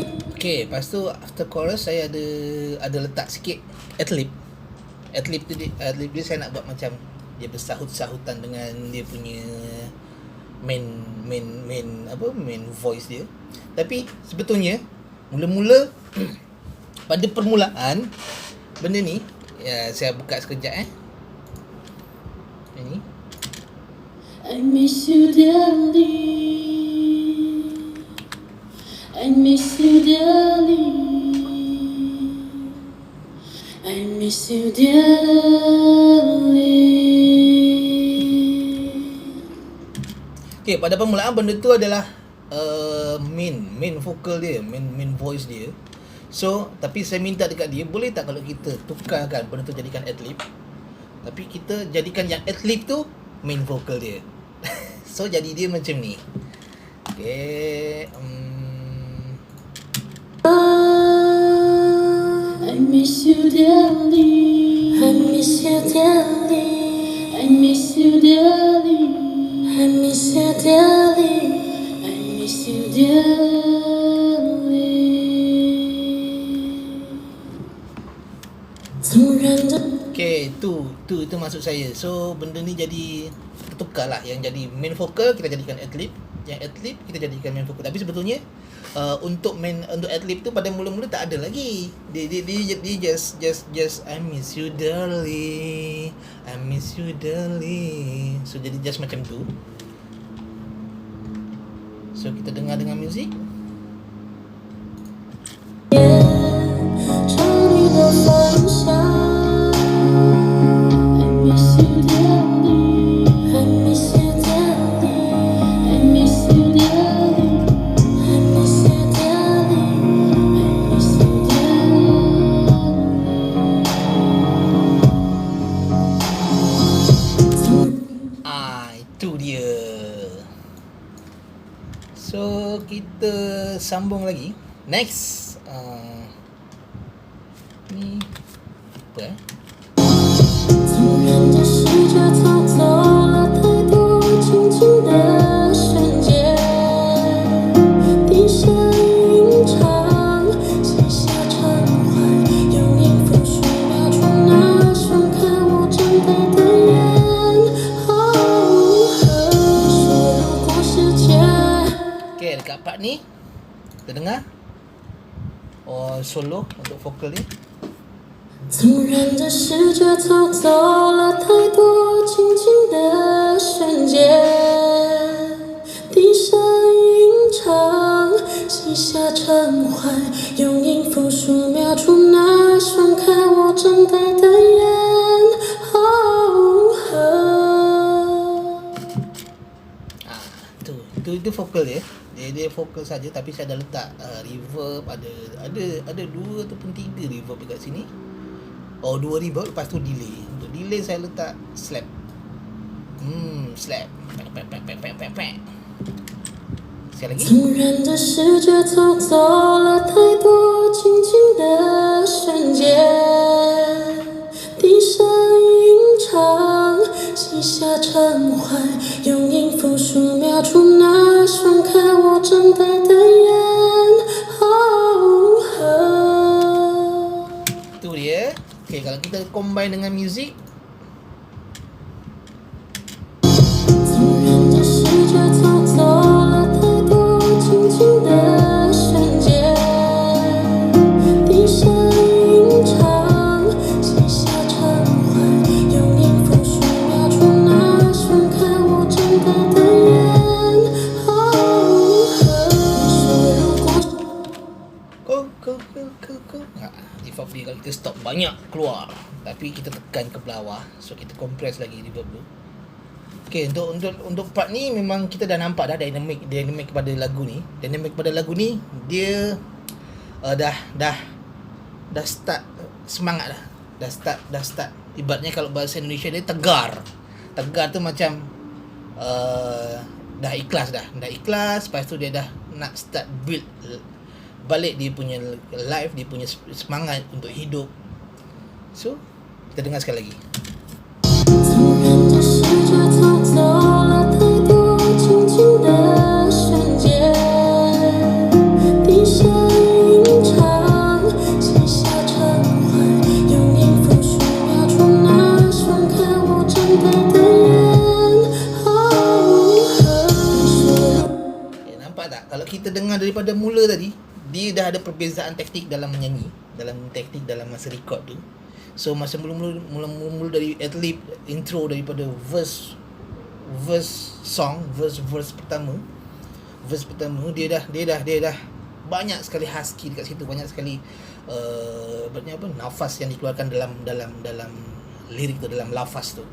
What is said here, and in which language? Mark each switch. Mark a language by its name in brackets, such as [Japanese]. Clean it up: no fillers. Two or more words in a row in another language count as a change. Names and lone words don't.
[Malay] Okay, lepas tu [English] after chorus [Malay] saya ada letak sikit adlib. Adlib dia saya nak buat macam dia bersahut-sahutan dengan dia punya [English] main voice [Malay] dia. Tapi sebetulnya mula-mula pada permulaan benda ni, ya, saya buka sekejap ini. [English] I miss you dearly, I miss you dearly, I miss you dearly. [Malay] Okay, pada permulaan benda tu adalah [English] main vocal [Malay] dia, [English] main voice [Malay] dia. So, tapi saya minta dekat dia, boleh tak kalau kita tukarkan benda tu jadikan adlib, tapi kita jadikan yang adlib tu [English] main vocal [Malay] dia. So, jadi dia macam ni. Okay, [English] I miss you dearly, I miss you dearly, I miss you dearly, I miss you dearly, I miss you dearly. [Chinese] 纵然这 [Malay] okay, itu maksud saya. So, benda ni jadi tukar lah. Yang jadi [English] main vocal [Malay] kita jadikan adlib, yang adlib kita jadikan [English] main vocal. [Malay] Tapi sebetulnya untuk adlib tu pada mula-mula tak ada lagi. Dia [English] just I miss you darling, I miss you darling. [Malay] So jadi just macam tu. So kita dengar dengan muzik. [Chinese] 朝你的方向 [English] I miss you dearly, I miss you dearly, I miss you dearly, I miss you dearly, I miss you dearly. [Malay] Itu dia. So kita sambung lagi. Next, ni apa [Chinese] 纵然这世界偷走了太多静静的瞬间，低声吟唱，写下畅怀，用音符数秒钟那双看我睁大的眼。你说如果世界 [Malay] Okay, dekat part ni kita dengar solo untuk vokal ni. [Chinese] 纵然这世界偷走了太多静静的瞬间，低声吟唱，写记下陈怀，用音符书描出那双看我长大的眼。 [Malay] Itu vokal dia. Dia vokal saja, tapi saya dah letak reverb, ada 2 ataupun 3 reverb dekat sini. 2 reverb, lepas tu delay. Untuk delay saya letak slap. Slap. Pek. Sekali lagi. [Chinese] 纵然这世界偷走了太多静静的瞬间，低声吟唱，记下陈怀，用音符书描出那双看我长大的眼。 [Malay] Itu dia. Okay, kalau kita combine dengan music, [Chinese] 纵然这世界偷走了太多静静的瞬间，低声吟唱，记下陈怀，用音符书描出那双看我长大的眼。 [Malay] reverb dia kalau kita stop banyak keluar, tapi kita tekan ke bawah, so kita compress lagi reverb tu. Okay, untuk part ni memang kita dah nampak dah dynamic pada lagu ni. Dynamic pada lagu ni dia dah start semangat dah. Dah start. Ibaratnya kalau bahasa Indonesia dia tegar. Tegar tu macam dah ikhlas. Lepas tu dia dah nak start build balik dia punya life, dia punya semangat untuk hidup. So, kita dengar sekali lagi. [Chinese] 纵然这世界偷走了太多静静的瞬间，低声吟唱，记下陈怀，用音符书描出那双看我长大的眼。 [Malay] Okay, nampak tak? Kalau kita dengar daripada mula tadi, dia dah ada perbezaan teknik dalam menyanyi, dalam masa record tu. So masa mula-mula dari [English] ad-lib intro [Malay] daripada verse pertama dia dah banyak sekali husky dekat situ, banyak sekali nafas yang dikeluarkan dalam lirik tu, dalam lafaz tu.